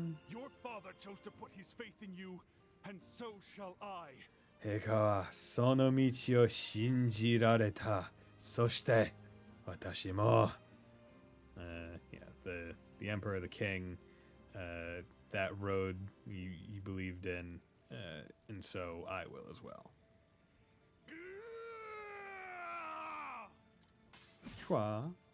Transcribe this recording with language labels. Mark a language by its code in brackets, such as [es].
[en] Your father chose to put his faith in you, and so shall I. [ja] 陛下はその道を信じられた。そして私も。 [en] Yeah, the emperor, the king, that road you believed in, and so I will as well. Chua.